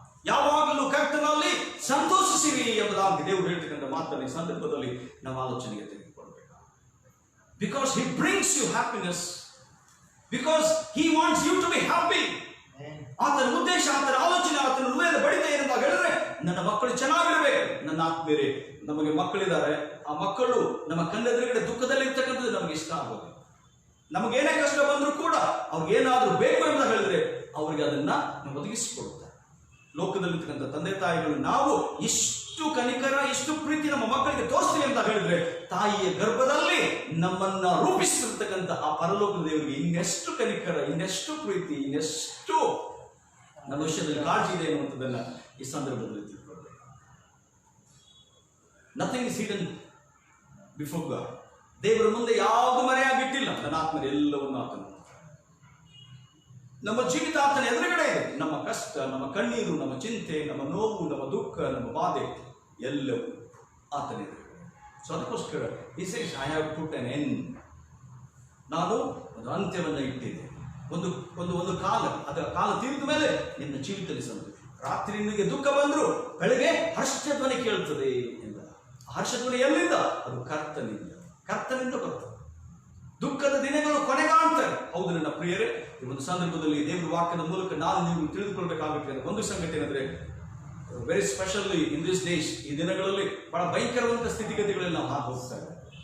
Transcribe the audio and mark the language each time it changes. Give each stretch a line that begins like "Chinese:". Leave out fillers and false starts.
Kannada: ಯಾವಾಗಲೂ ಕರ್ತನಲ್ಲಿ ಸಂತೋಷಿಸಿರಿ ಎಂಬುದಾಗಿ ದೇವರು ಹೇಳ್ತಕ್ಕಂಥ ಮಾತನ್ನು ಈ ಸಂದರ್ಭದಲ್ಲಿ ನಾವು ಆಲೋಚನೆಗೆ ತೆಗೆದುಕೊಳ್ಬೇಕು.
English: Because he brings you happiness, because he wants you to be happy.
Kannada: ಆತನ ಉದ್ದೇಶ, ಆತನ ಆಲೋಚನೆ, ಆತನ ಹೃದಯದ ಬಡಿತ ಏನಂತ ಹೇಳಿದ್ರೆ, ನನ್ನ ಮಕ್ಕಳು ಚೆನ್ನಾಗಿರ್ಬೇಕು. ನನ್ನ ಆತ್ಮೀಯರೇ, ನಮಗೆ ಮಕ್ಕಳಿದ್ದಾರೆ, ಆ ಮಕ್ಕಳು ನಮ್ಮ ಕಣ್ಣೆದುರುಗಡೆ ದುಃಖದಲ್ಲಿ ಇರ್ತಕ್ಕಂಥದ್ದು ನಮಗೆ ಇಷ್ಟ ಆಗೋದು. ನಮಗೇನೇ ಕಷ್ಟ ಬಂದರೂ ಕೂಡ ಅವ್ರಿಗೆ ಏನಾದರೂ ಬೇಕು ಅಂತ ಹೇಳಿದ್ರೆ ಅವ್ರಿಗೆ ಅದನ್ನ ನಾವು ಒದಗಿಸಿಕೊಡ್ತಾರೆ. ಲೋಕದಲ್ಲಿರ್ತಕ್ಕಂಥ ತಂದೆ ತಾಯಿಗಳು ನಾವು ಎಷ್ಟು ಕನಿಕರ, ಎಷ್ಟು ಪ್ರೀತಿ ನಮ್ಮ ಮಕ್ಕಳಿಗೆ ತೋರಿಸ್ತೀವಿ ಅಂತ ಹೇಳಿದ್ರೆ, ತಾಯಿಯ ಗರ್ಭದಲ್ಲಿ ನಮ್ಮನ್ನ ರೂಪಿಸಿರ್ತಕ್ಕಂಥ ಆ ಪರಲೋಕದ ದೇವರಿಗೆ ಇನ್ನೆಷ್ಟು ಕನಿಕರ, ಇನ್ನೆಷ್ಟು ಪ್ರೀತಿ, ಇನ್ನೆಷ್ಟು ನಮ್ಮ ವಿಷಯದಲ್ಲಿ ಕಾಳಜಿ ಇದೆ ಅನ್ನುವಂಥದ್ದನ್ನ ಈ ಸಂದರ್ಭದಲ್ಲಿ ತಿಳ್ಕೊಳ್ಬೇಕು.
English: Nothing is hidden before God.
Kannada: ದೇವರ ಮುಂದೆ ಯಾವುದು ಮರೆಯಾಗಿಟ್ಟಿಲ್ಲ. ನನ್ನ ಆತ್ಮರು ಎಲ್ಲವನ್ನೂ ಆತನು, ನಮ್ಮ ಜೀವಿತ ಆತನ ಎದುರುಗಡೆ ಇದೆ. ನಮ್ಮ ಕಷ್ಟ, ನಮ್ಮ ಕಣ್ಣೀರು, ನಮ್ಮ ಚಿಂತೆ, ನಮ್ಮ ನೋವು, ನಮ್ಮ ದುಃಖ, ನಮ್ಮ ಬಾಧೆ ಎಲ್ಲವೂ ಆತನ ಎದುರುಗಡೆ.
English: so
Kannada: ಅದಕ್ಕೋಸ್ಕರ
English: he says, I have put an end.
Kannada: ನಾನು ಒಂದು ಅಂತ್ಯವನ್ನು ಇಟ್ಟಿದ್ದೆ. ಒಂದು ಒಂದು ಒಂದು ಕಾಲ, ಅದರ ಕಾಲ ತೀರಿದ ಮೇಲೆ ನಿನ್ನ ಜೀವಿತದಲ್ಲಿ ಸಂತೋಷ. ರಾತ್ರಿ ನಿನಗೆ ದುಃಖ ಬಂದ್ರು ಬೆಳಗ್ಗೆ ಹರ್ಷಧ್ವನಿ ಕೇಳ್ತದೆ ಎಂದ. ಹರ್ಷಧ್ವನಿ ಎಲ್ಲಿಂದ? ಅದು ಕರ್ತನಿಂದ ಬರ್ತದೆ. ದುಃಖದ ದಿನಗಳು ಕೊನೆಗಾಣ್ತವೆ. ಹೌದು ನನ್ನ ಪ್ರಿಯರೇ, ಈ ಒಂದು ಸಂದರ್ಭದಲ್ಲಿ ದೇವರ ವಾಕ್ಯದ ಮೂಲಕ ನಾನು ನೀವು ತಿಳಿದುಕೊಳ್ಬೇಕಾಗುತ್ತೆ ಒಂದು ಸಂಗತಿ ಏನಂದ್ರೆ,
English: very specially in this days,
Kannada: ಈ ದಿನಗಳಲ್ಲಿ ಬಹಳ ಭಯಂಕರವಾದ ಸ್ಥಿತಿಗತಿಗಳಲ್ಲಿ ನಾವು ಹಾಗೆ ಹೋಗ್ತಾ ಇದ್ದೇವೆ.